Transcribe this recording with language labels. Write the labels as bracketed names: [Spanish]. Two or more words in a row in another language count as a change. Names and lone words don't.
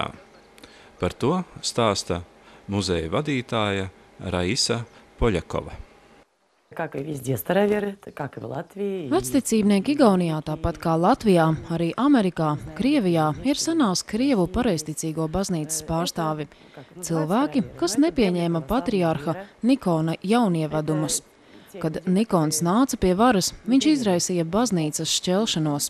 [Latvian] Par to stāsta muzeja vadītāja Raisa Poļakova. [Russian] как и везде староверы, как и в Латвии. [Latvian] Vecticībnieki Igaunijā, tāpat kā Latvijā, arī Amerikā, Krievijā ir senās Krievu pareizticīgo baznīcas pārstāvi. Cilvēki, kas nepieņēma patriārha Nikona jaunievedumus. Kad Nikons nāca pie varas, viņš izraisīja baznīcas šķelšanos.